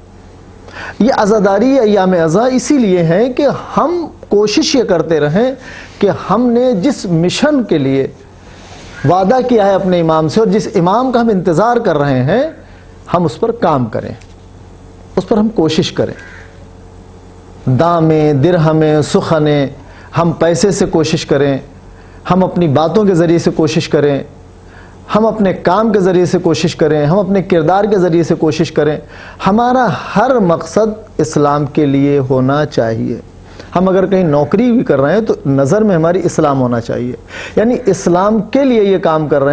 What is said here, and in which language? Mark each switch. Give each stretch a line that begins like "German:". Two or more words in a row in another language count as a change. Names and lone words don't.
Urdu: یہ عزاداری ایام عزا اسی لیے ہے کہ ہم کوشش یہ کرتے رہیں کہ ہم نے جس مشن کے لیے وعدہ کیا ہے اپنے امام سے، اور جس امام کا ہم انتظار کر رہے ہیں، ہم اس پر کام کریں، اس پر ہم کوشش کریں.
Persian: دامیں، درہمیں، سخنیں،
Urdu: ہم پیسے سے کوشش کریں، ہم اپنی باتوں کے ذریعے سے کوشش کریں، ہم اپنے کام کے ذریعے سے کوشش کریں، ہم اپنے کردار کے ذریعے سے کوشش کریں. ہمارا ہر مقصد اسلام کے لیے ہونا چاہیے. ہم اگر کہیں نوکری بھی کر رہے ہیں تو نظر میں ہماری اسلام ہونا چاہیے، یعنی اسلام کے لیے یہ کام کر رہے ہیں.